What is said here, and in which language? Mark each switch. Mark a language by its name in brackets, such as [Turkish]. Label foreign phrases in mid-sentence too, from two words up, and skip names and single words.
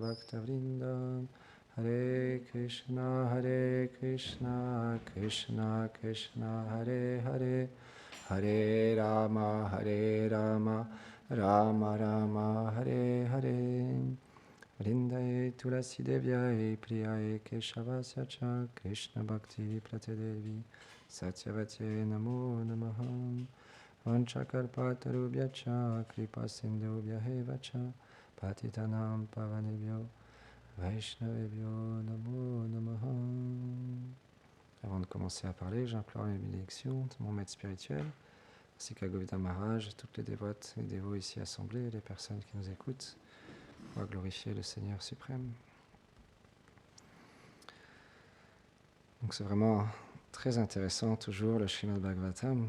[Sanskrit] भक्त वृन्द हरे कृष्ण कृष्ण कृष्ण हरे हरे हरे राम राम राम हरे हरे वृन्दये तुलसी देव्यये प्रियये केशवस्य च कृष्ण भक्ति प्रतदेवी सत्यवते नमो नमः वञ्चकर्पतरुभ्यच कृपा सिन्धुभ्यहे च पतितानाम् पावनेभ्यो वैष्णवेभ्यो नमो नमः. [French] Avant de commencer à parler, j'implore la bénédiction de mon maître spirituel, ainsi qu'à Govinda Maharaj, toutes les dévotes et dévots ici assemblés, et les personnes qui nous écoutent, pour glorifier le Seigneur suprême. Donc c'est vraiment très intéressant toujours le Srimad Bhagavatam.